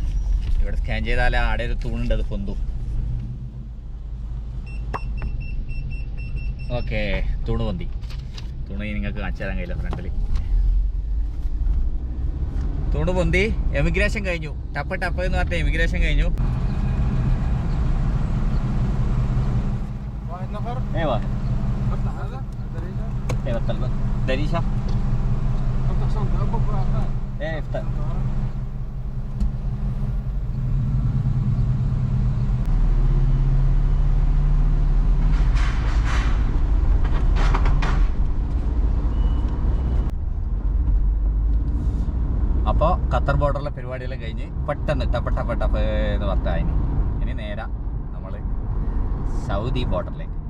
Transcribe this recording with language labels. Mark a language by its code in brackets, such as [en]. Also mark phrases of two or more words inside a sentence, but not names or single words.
[ml] ഇവിടെ സ്കാൻ ചെയ്താൽ ആടെ ഒരു തൂണുണ്ട്, അത് പൊന്തു. ഓക്കെ, തൂണ് പൊന്തി. തൂണ് നിങ്ങൾക്ക് കാണിച്ചു തരാൻ കഴിയില്ല ഫ്രണ്ടിൽ. തൂണ് പൊന്തി. എമിഗ്രേഷൻ കഴിഞ്ഞു. ടപ്പ് എന്ന് പറഞ്ഞ എമിഗ്രേഷൻ കഴിഞ്ഞു. [ar] ايوه افتح هذا الدريشه. ايوه افتح الدريشه. افتح شنطه بكره. ايه افتح. [ml] അപ്പോൾ ഖത്തർ ബോർഡറിലെ പരിപാടിയെല്ലാം കഴിഞ്ഞ് പെട്ടെന്ന് ടപ്പ് എന്ന് പറഞ്ഞാൽ ഇനി നേരെ നമ്മൾ സൗദി ബോർഡറിലേക്ക്.